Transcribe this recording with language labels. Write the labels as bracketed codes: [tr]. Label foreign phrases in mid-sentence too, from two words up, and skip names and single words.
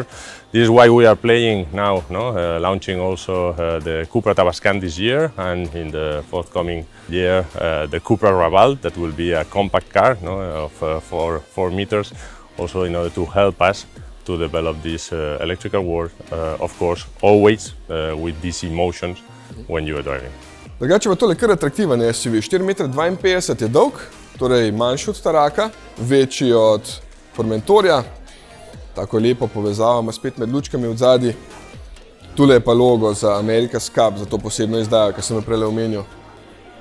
[en] This is why we are playing now, launching also the Cupra Tabascan this year, and in the forthcoming year the Cupra Raval, that will be a compact car of 4 meters, also in order to help us to develop this electrical world, of course, always with these emotions when you are driving. [sl] Drugače pa tole kar atraktiven SUV. 4,52 m je dolg, torej manjši od Taraka, večji od Formentorja. Tako lepo povezava ima spet med lučkami od zadaj. Tule je pa logo za America's Cup, za to posebno izdajo, kar sem jo prejle omenil.